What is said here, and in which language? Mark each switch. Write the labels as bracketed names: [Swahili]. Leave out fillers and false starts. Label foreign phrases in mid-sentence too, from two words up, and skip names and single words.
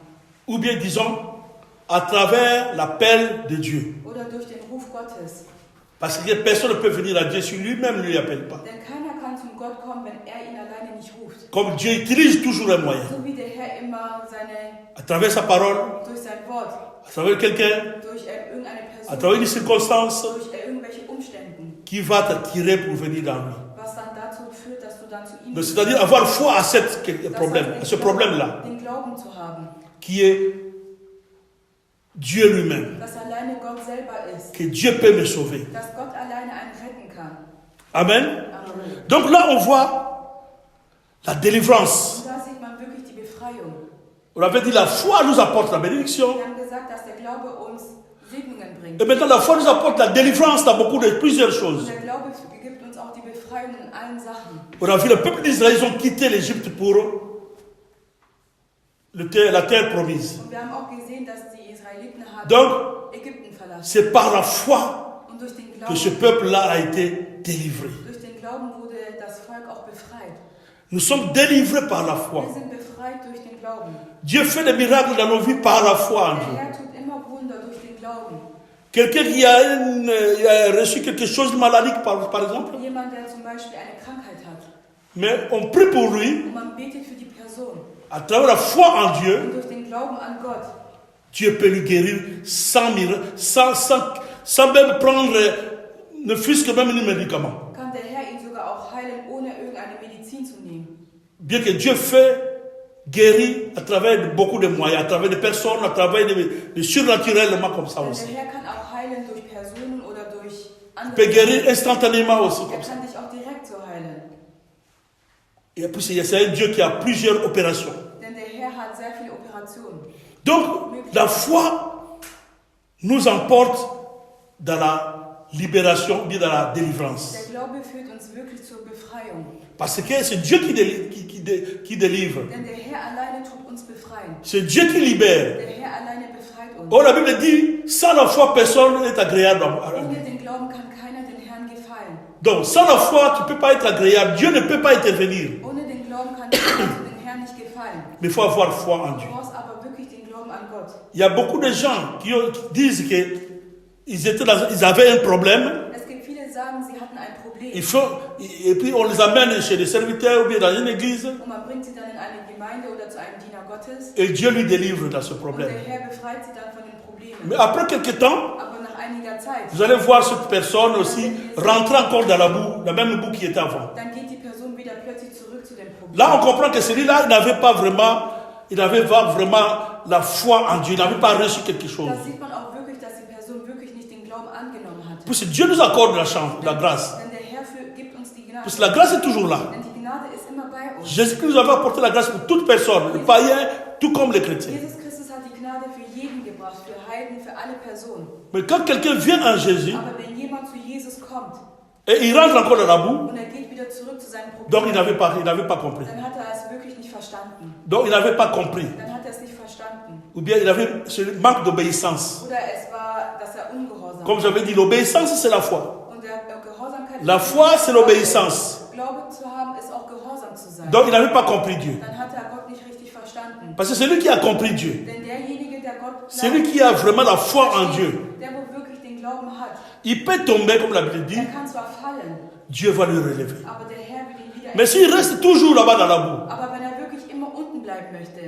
[French] ou bien disons, à travers l'appel de Dieu. [German] Oder durch den Ruf Gottes. [French] Parce que personne ne peut venir à Dieu si lui-même ne lui appelle pas. [German] Denn keiner kann zum Gott kommen, wenn er ihn alleine nicht ruft. [French] Comme Dieu utilise toujours un moyen. [German] So wie der Herr immer [French] À travers sa parole, [German] durch sein Wort, [French] à travers quelqu'un, [German] durch irgendeine [French] à [German] Person, [French] travers une circonstance [German] durch irgendwelche Umständen, [French] qui va t'attirer pour venir dans lui. [German] was dann dazu führt, dass du dann zu ihm [French] Donc, c'est-à-dire avoir foi à ce problème-là, [German] den Glauben zu haben, [French] qui est Dieu lui-même, [German] dass alleine Gott selber ist, [French] que Dieu peut me sauver. [German] dass Gott alleine einen retten kann. [French] Amen. [German] Amen. [French] Donc là, on voit la délivrance. [German] Und da sieht man wirklich die Befreiung. [French] On avait dit la foi nous apporte la bénédiction. [German] Wir haben gesagt, dass der Glaube uns Segnungen bringt. [French] Et maintenant, la foi nous apporte la délivrance dans plusieurs [German] Und [French] choses. [German] der Glaube gibt uns uns auch die Befreiung in allen Sachen. [French] On a vu le peuple d'Israël, ils ont quitté l'Égypte pour la terre promise. [German] Und wir haben auch gesehen, dass die Israeliten haben [French] Donc, [German] Ägypten verlassen. [French] c'est par la foi [German] Und durch den [French] que ce [German] Glauben, [French] peuple-là a été délivré. [German] durch den Glauben wurde das Volk auch befreit. [French] Nous sommes délivrés par la foi. [German] Wir sind befreit durch den Glauben. [French] Dieu fait des miracles dans nos vies par la foi en [German] Der [French] Dieu. [German] Herr tut immer Wunder durch den Glauben. [French] Quelqu'un qui a reçu quelque chose de maladie, par exemple, [German] Jemand, der zum Beispiel eine Krankheit hat [French] mais on prie pour lui, [German] und man betet für die Person [French] à travers la foi en Dieu, [German] und durch den Glauben an Gott [French] Dieu peut lui guérir sans même prendre, ne fût-ce que même un médicament. [German] kann der Herr ihn sogar auch heilen, ohne irgendeine Medizin zu nehmen. [French] Bien que Dieu fait guérir à travers beaucoup de moyens, à travers des personnes, à travers des surnaturellement comme ça [German] Denn [French] aussi. [German] der Herr kann auch heilen durch Personen oder durch [French] Il peut [German] andere. [French] guérir instantanément aussi [German] Er [French] comme ça. [German] kann dich auch direkt so heilen. [French] Et puis c'est un Dieu qui a plusieurs opérations. [German] Denn der Herr hat sehr viele Operationen. [French] Donc la foi nous emporte dans la libération, bien dans la délivrance. [German] Der Glaube führt uns wirklich zur Befreiung. [French] Parce que c'est Dieu qui délivre. [German] Denn der Herr alleine tut uns befreien. [French] C'est Dieu qui libère. [German] Der Herr alleine befreit uns. [French] Or la Bible dit, sans la foi, personne n'est agréable à Dieu. [German] Ohne den Glauben kann keiner den Herrn gefallen. [French] Donc sans la foi, tu ne peux pas être agréable. Dieu ne peut pas intervenir. [German] Ohne den Glauben kann keiner den Herrn nicht gefallen. [French] Mais il faut avoir foi en [German] Du [French] Dieu. [German] brauchst aber wirklich den Glauben an Gott. [French] Il y a beaucoup de gens qui disent qu'ils avaient un problème. [German] Es gibt viele, die sagen, sie hatten ein Problem. [French] Et puis on les amène chez des serviteurs ou bien dans une église. [German] Und man bringt sie dann in eine Gemeinde oder zu einem Diener Gottes. [French] Et Dieu lui délivre dans ce [German] Und [French] problème. [German] der Herr befreit sie dann von den Problemen. [French] Mais après quelque temps, [German] Aber nach einiger Zeit, [French] vous allez voir cette personne aussi rentrer encore dans la boue, la même boue qui était avant. [German] dann geht die Person wieder plötzlich zurück zu dem Problem. [French] Là, on comprend que celui-là, il n'avait pas vraiment la foi en Dieu. Il n'avait pas reçu quelque chose. [German] Da sieht man auch wirklich, dass die Person wirklich nicht den Glauben angenommen hat. [French] Puisque Dieu nous accorde la chance, la grâce. [German] Denn der Herr gibt uns die Gnade. [French] Puisque la grâce est toujours là. [German] Denn die Gnade ist immer bei uns. [French] Jésus-Christ nous avait apporté la grâce pour toute personne, les païens, tout comme les chrétiens. [German] Jesus Christus hat die Gnade für jeden gebracht, für Heiden, für alle Personen. [French] Mais quand quelqu'un vient en Jésus, [German] Aber wenn jemand zu Jesus kommt [French] et il rentre encore dans la boue, [German] und er geht wieder zurück zu seinem Problem, [French] donc il n'avait pas compris. [German] dann hat er es wirklich nicht verstanden. [French] Donc il n'avait pas compris. [German] Dann hat er es nicht verstanden. [French] Ou bien il avait ce manque d'obéissance. [German] Oder es war, dass er ungehorsam [French] Comme [German] war. [French] j'avais dit, l'obéissance, c'est la foi. [German] Und der Gehorsamkeit [French] La foi, c'est l'obéissance. [German] Glaube zu haben, ist auch gehorsam zu sein. [French] Donc il n'avait pas compris Dieu. [German] Dann hat er Gott nicht richtig verstanden. [French] Parce que celui qui a compris Dieu, [German] Denn derjenige, der Gott [French] celui qui a vraiment la foi en [German] versteht, [French] Dieu, [German] der wo wirklich den Glauben hat, [French] il peut tomber, comme la Bible dit, [German] er kann zwar fallen, [French] Dieu va le relever. [German] aber der Herr will ihn wieder [French] Mais s'il reste toujours là-bas dans la boue, [German] Aber wenn er wirklich immer unten bleiben möchte,